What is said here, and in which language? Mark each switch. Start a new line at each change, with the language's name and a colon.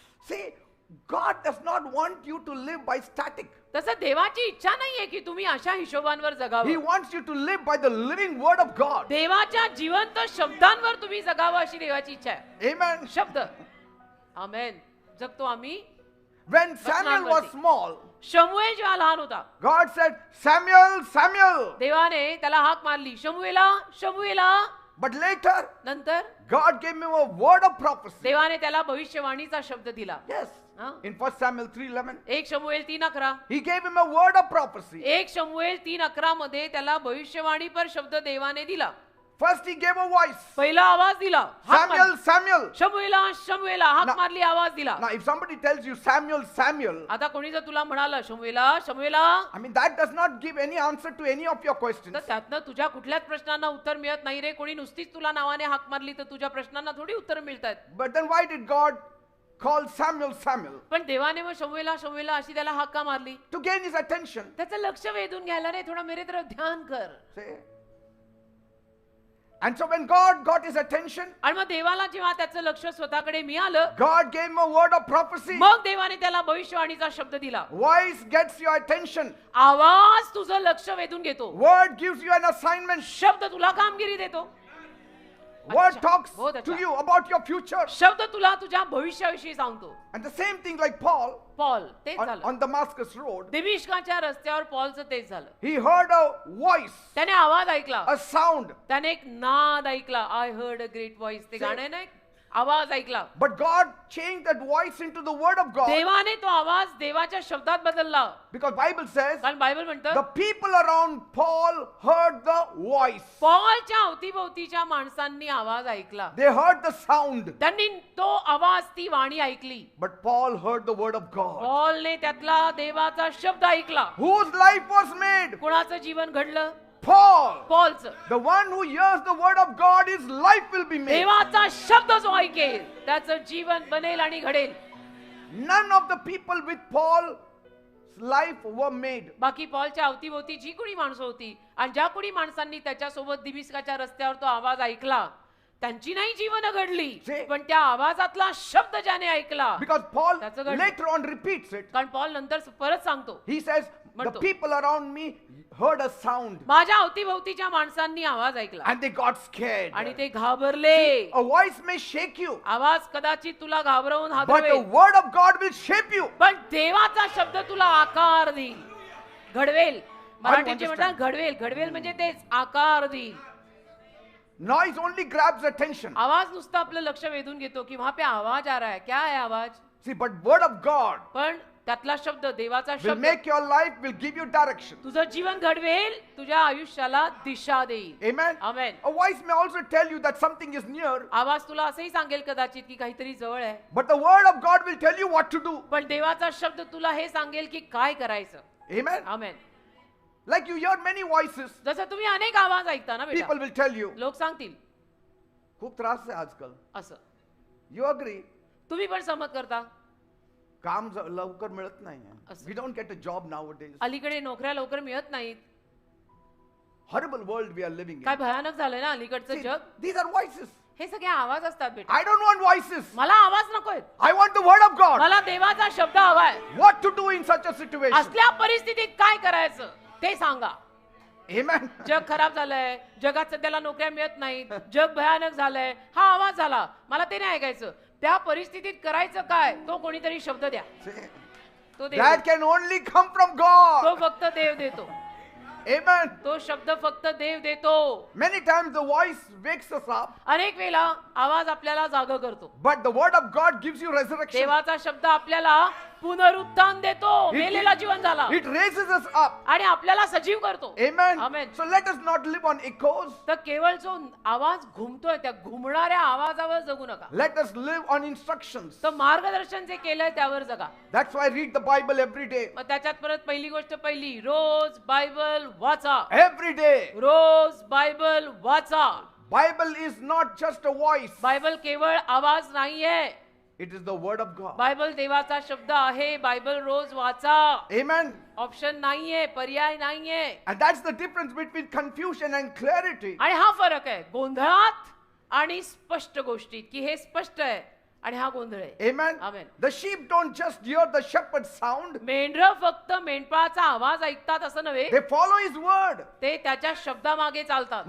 English: See, God does not want you to live by static.
Marathi: तसं देवाची इच्छा नाहीये की तुम्ही अशा हिशोबांवर
English: He
Marathi: जगावं.
English: wants you to live by the living word of God.
Marathi: देवाच्या जिवंत शब्दांवर तुम्ही जगावं अशी देवाची इच्छा आहे.
English: Amen.
Marathi: शब्द. आमेन. जगतो आम्ही.
English: When Samuel was small,
Marathi: शमूएल जेव्हा लहान होता,
English: God said, Samuel, Samuel.
Marathi: देवाने त्याला हाक मारली, शमूएला, शमूएला.
English: But later,
Marathi: नंतर
English: God gave him a word of prophecy.
Marathi: देवाने त्याला भविष्यवाणीचा शब्द दिला.
English: Yes.
Marathi: हा?
English: In 1 Samuel 3:11,
Marathi: 1 शमूएल 3:11.
English: he gave him a word of prophecy.
Marathi: 1 शमूएल 3:11 मध्ये त्याला भविष्यवाणी पर शब्द देवाने दिला.
English: First he gave a voice.
Marathi: पहिला आवाज दिला, हाक
English: Samuel,
Marathi: मारली.
English: Samuel.
Marathi: शमूएला, शमूएला, हाक ना- मारली, आवाज दिला.
English: Now, if somebody tells you Samuel, Samuel,
Marathi: आता कोणी जर तुला म्हणालं शमूएला, शमूएला,
English: I mean, that does not give any answer to any of your questions.
Marathi: तर त्यातनं तुझ्या कुठल्याच प्रश्नांना उत्तर मिळत नाही रे. कोणी नुसतीच तुला नावाने हाक मारली तर तुझ्या प्रश्नांना थोडी उत्तर मिळतात.
English: But then why did God call Samuel, Samuel?
Marathi: पण देवाने मग शमूएला, शमूएला अशी त्याला हाक का मारली?
English: To gain his attention.
Marathi: त्याचं लक्ष वेधून घ्यायला रे,
Hindi: थोडा मेरे तरफ ध्यान कर.
English: See? And so when God got his attention,
Marathi: आणि मग देवाला जेव्हा त्याचं लक्ष स्वतःकडे मिळालं,
English: God gave him a word of prophecy.
Marathi: मग देवाने त्याला भविष्यवाणीचा शब्द दिला.
English: Voice gets your attention.
Marathi: आवाज तुझं लक्ष वेधून घेतो.
English: Word gives you an assignment.
Marathi: शब्द तुला कामगिरी देतो.
English: Word
Hindi: अच्छा,
English: talks
Hindi: बहुत
English: to
Hindi: अच्छा.
English: you about your future.
Marathi: शब्द तुला तुझ्या भविष्याविषयी सांगतो.
English: And the same thing like Paul
Marathi: Paul तेच
English: on,
Marathi: झालं.
English: on Damascus Road.
Marathi: दिमिश्काच्या रस्त्यावर पॉलचं तेच झालं.
English: He heard a voice,
Marathi: त्याने आवाज ऐकला,
English: a sound.
Marathi: त्याने एक नाद ऐकला.
English: I heard a great voice.
Marathi: ते गाणं आहे ना, एक आवाज ऐकला.
English: But God changed that voice into the word of God.
Marathi: देवाने तो आवाज देवाच्या शब्दात बदलला.
English: Because Bible says
Marathi: कारण बायबल
English: the
Marathi: म्हणतं
English: people around Paul heard the voice.
Marathi: पॉलच्या अवतीभोवतीच्या माणसांनी आवाज ऐकला.
English: They heard the sound.
Marathi: त्यांनी तो आवाज, ती वाणी ऐकली.
English: But Paul heard the word of God.
Marathi: पॉलने त्यातला देवाचा शब्द ऐकला.
English: Whose life was made?
Marathi: कुणाचं जीवन घडलं?
English: Paul.
Marathi: पॉलचं.
English: The one who hears the word of God, his life will be made.
Marathi: देवाचा शब्द जो ऐकेल त्याचं जीवन बनेल आणि घडेल.
English: None of the people with Paul's life were made.
Marathi: बाकी पॉलच्या अवतीभोवती जी कोणी माणसं होती आणि ज्या कोणी माणसांनी त्याच्यासोबत दिमिश्काच्या रस्त्यावर तो आवाज ऐकला, त्यांची नाही जीवन घडली,
English: See?
Marathi: पण त्या आवाजातला शब्द ज्याने ऐकला.
English: Because Paul That's a good- later on repeats it.
Marathi: कारण पॉल नंतर परत सांगतो,
English: He says, the
Marathi: म्हणतो.
English: people around me heard a sound
Marathi: माझ्या अवतीभोवतीच्या माणसांनी आवाज ऐकला
English: and they got scared.
Marathi: आणि ते घाबरले.
English: A voice may shake you,
Marathi: आवाज कदाचित तुला घाबरवून
English: but the
Marathi: हादरवेल,
English: word of God will shape you.
Marathi: पण देवाचा शब्द तुला आकार देईल, घडवेल. मराठीचे
English: understand.
Marathi: म्हणतात घडवेल. घडवेल म्हणजे तेच, आकार देईल.
English: Noise only grabs attention.
Marathi: आवाज नुसतं आपलं लक्ष वेधून घेतो की
Hindi: वहां पे आवाज आ रहा है, क्या है आवाज?
English: See, but word of God
Marathi: पण त्यातला शब्द, देवाचा
English: will
Marathi: शब्द
English: make your life, will give you direction.
Marathi: तुझं जीवन घडवेल, तुझ्या आयुष्याला दिशा देईल.
English: Amen.
Marathi: Amen.
English: A voice may also tell you that something is near,
Marathi: आवाज तुला असंही सांगेल कदाचित की काहीतरी जवळ आहे,
English: but the word of God will tell you what to do.
Marathi: पण देवाचा शब्द तुला हे सांगेल की काय करायचं.
English: Amen.
Marathi: Amen.
English: Like you hear many voices,
Marathi: जसं तुम्ही अनेक आवाज ऐकता ना बेटा,
English: people will tell you,
Marathi: लोक सांगतील खूप त्रास आहे आजकाल. असं.
English: You agree?
Marathi: तुम्ही पण सहमत करता. काम लवकर मिळत नाही. असं.
English: We don't get a job nowadays.
Marathi: अलीकडे नोकऱ्या लवकर मिळत नाहीत.
English: Horrible world we are living
Marathi: काय भयानक झालंय ना अलीकडचं
English: See,
Marathi: जग.
English: these are voices.
Marathi: हे सगळे आवाज असतात बेटा.
English: I don't want voices.
Marathi: मला आवाज नकोय,
English: I want the word of God.
Marathi: मला देवाचा शब्द हवाय.
English: What to do in such a situation?
Marathi: असल्या परिस्थितीत काय करायचं ते सांगा.
English: Amen.
Marathi: जग खराब झालंय, जगात सध्याला नोकऱ्या मिळत नाहीत, जग भयानक झालंय, हा आवाज झाला, मला ते नाही ऐकायचं. त्या परिस्थितीत करायचं काय, तो कोणीतरी शब्द द्या.
English: See,
Marathi: तो देव
English: that can only come from God.
Marathi: तो फक्त देव देतो.
English: Amen.
Marathi: तो शब्द फक्त देव देतो.
English: Many times the voice wakes us up,
Marathi: अनेक वेळा आवाज आपल्याला जाग करतो.
English: but the word of God gives you resurrection.
Marathi: देवाचा शब्द आपल्याला पुनरुत्थान देतो, मेलेला जीवन झाला
English: It raises us up.
Marathi: आणि आपल्याला सजीव करतो.
English: Amen. Amen. So let us not live on echoes.
Marathi: तर केवळ जो आवाज घुमतोय त्या घुमणाऱ्या आवाजावर जगू नका,
English: Let us live on instructions.
Marathi: तर मार्गदर्शन जे केलंय त्यावर जगा.
English: That's why I read the Bible every day.
Marathi: मग त्याच्यात परत पहिली गोष्ट पहिली, रोज बायबल वाचा.
English: Every day.
Marathi: रोज बायबल वाचा.
English: Bible is not just a voice.
Marathi: Bible केवळ आवाज नाहीये,
English: It is the word of God.
Marathi: Bible देवाचा शब्द आहे. बायबल रोज वाचा.
English: Amen.
Marathi: ऑप्शन नाहीये, पर्याय नाहीये.
English: And that's the difference between confusion and clarity.
Marathi: आणि हा फरक आहे गोंधळात आणि स्पष्ट गोष्टीत, की हे स्पष्ट आहे आणि हा गोंधळ आहे.
English: Amen. Amen. The sheep don't just hear the shepherd's sound.
Marathi: मेंढरं फक्त मेंढपाळाचा आवाज ऐकतात असं नव्हे,
English: They follow his word.
Marathi: ते त्याच्या शब्दामागे चालतात.